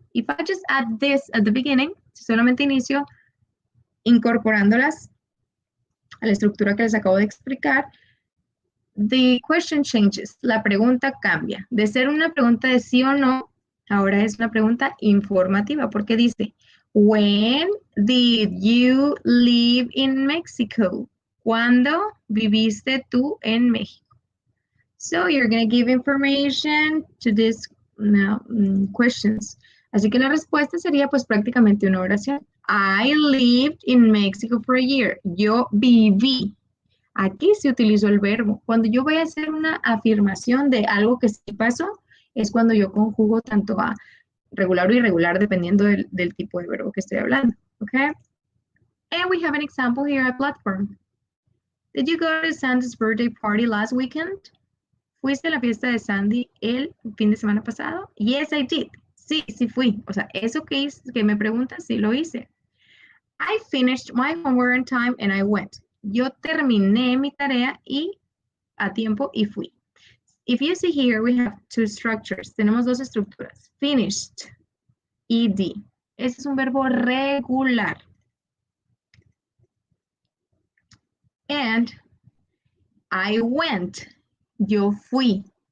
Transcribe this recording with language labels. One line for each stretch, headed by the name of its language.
English: If I just add this at the beginning,
Spanish: si solamente inicio incorporándolas a la estructura que les acabo de explicar,
English: the question changes.
Spanish: La pregunta cambia. De ser una pregunta de sí o no, ahora es una pregunta informativa, porque dice,
English: when did you live in Mexico?
Spanish: ¿Cuándo viviste tú en México?
English: So you're going to give information to these questions.
Spanish: Así que la respuesta sería pues prácticamente una oración.
English: I lived in Mexico for a year.
Spanish: Yo viví. Aquí se utilizó el verbo. Cuando yo voy a hacer una afirmación de algo que sí pasó, es cuando yo conjugo tanto a regular o irregular dependiendo del tipo de verbo que estoy hablando.
English: Okay? And we have an example here at platform. Did you go to Sandy's birthday party last weekend?
Spanish: ¿Fuiste a la fiesta de Sandy el fin de semana pasado?
English: Yes, I did.
Spanish: Sí, sí fui. O sea, eso que me preguntas, sí lo hice.
English: I finished my homework on time and I went.
Spanish: Yo terminé mi tarea a tiempo y fui.
English: If you see here, we have two structures.
Spanish: Tenemos dos estructuras. Finished, ed. Este es un verbo regular.
English: And I went.
Spanish: Yo fui.